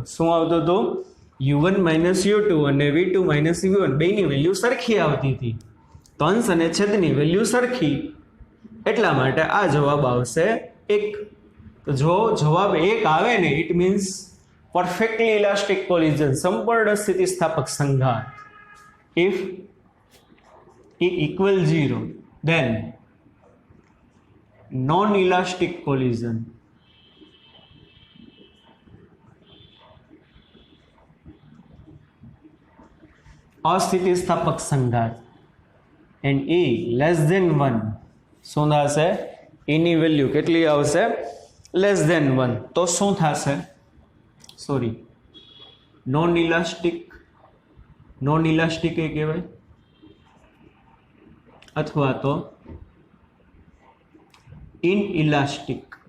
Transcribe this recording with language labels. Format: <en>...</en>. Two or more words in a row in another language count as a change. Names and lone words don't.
<gu>શું આવતું હતું? u1 માઇનસ u2 અને v2 માઇનસ v1 બેની વેલ્યુ સરખી આવતી હતી. તો અંશ અને છેદની વેલ્યુ સરખી, એટલા માટે આ જવાબ આવશે 1. તો જો જવાબ 1 આવે ને,</gu> <en>it means perfectly elastic collision,</en> <gu>સંપૂર્ણ સ્થિતિસ્થાપક સંઘાત.</gu> <en>ઇફ e equal 0 then non-elastic collision.</en> <gu>અસ્થિતિસ્થાપક સંઘાત.</gu> <en>and e less than 1.</en> <gu>શું થશે? e ની વેલ્યુ કેટલી આવશે?</gu> <en>less than 1.</en> <gu>તો શું થશે? સોરી,</gu> <en>non elastic</en> <gu>એ કહેવાય, અથવા તો ઇનઇલાસ્ટિક.</gu>